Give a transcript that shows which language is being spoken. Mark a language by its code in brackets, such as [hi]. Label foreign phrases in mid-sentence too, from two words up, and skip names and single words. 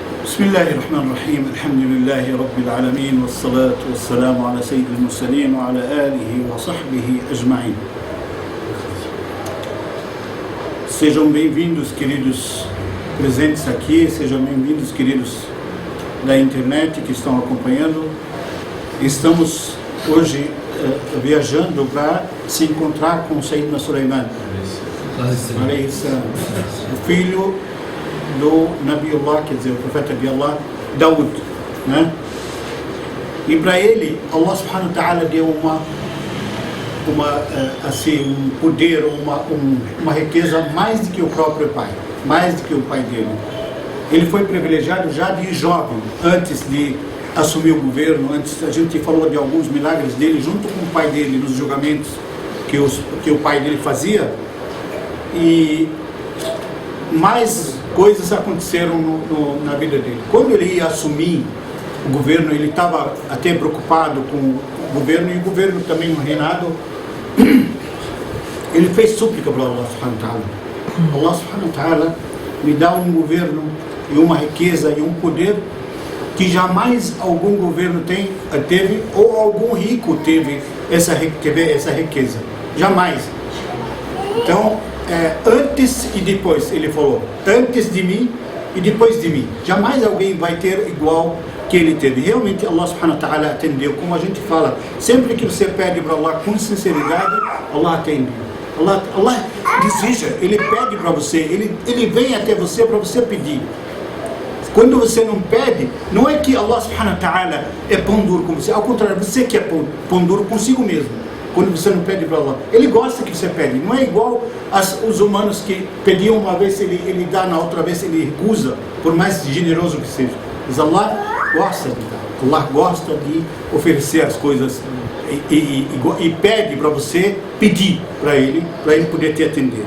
[ar] بسم الله الرحمن الرحيم الحمد لله رب العالمين والصلاة والسلام على سيد المرسلين وعلى آله وصحبه أجمعين. [pt] Sejam bem-vindos, queridos presentes aqui, sejam bem-vindos, queridos da internet que estão acompanhando. Estamos hoje viajando para se encontrar com Sayyidina Sulaiman, o filho do Nabiullah, quer dizer, o profeta de Allah, Daud, né? E para ele, Allah [ar] سبحانه وتعالى [pt] deu um poder, uma riqueza mais do que o próprio pai, mais do que o pai dele. Ele foi privilegiado já de jovem, antes de assumir o governo. Antes a gente falou de alguns milagres dele junto com o pai dele nos julgamentos que o pai dele fazia, e mais coisas aconteceram na vida dele. Quando ele ia assumir o governo, ele estava até preocupado com o governo, e o governo também, o reinado. Ele fez súplica para Allah [ar] سبحانه وتعالى. [pt] Allah [ar] سبحانه وتعالى [pt] me dá um governo e uma riqueza e um poder que jamais algum governo teve, ou algum rico teve essa riqueza. Jamais. Então, antes e depois, ele falou, antes de mim e depois de mim, jamais alguém vai ter igual que ele teve. Realmente Allah [ar] سبحانه وتعالى [pt] atendeu, como a gente fala, sempre que você pede para Allah com sinceridade, Allah atende. Allah deseja, ele pede para você, ele vem até você para você pedir. Quando você não pede, não é que Allah [ar] سبحانه وتعالى [pt] é pão duro com você, ao contrário, você que é pão duro consigo mesmo. Quando você não pede para Allah, ele gosta que você pede. Não é igual os humanos que pediam uma vez, ele dá, na outra vez ele recusa, por mais generoso que seja. Mas Allah gosta de dar, Allah gosta de oferecer as coisas e pede para você pedir para ele poder te atender.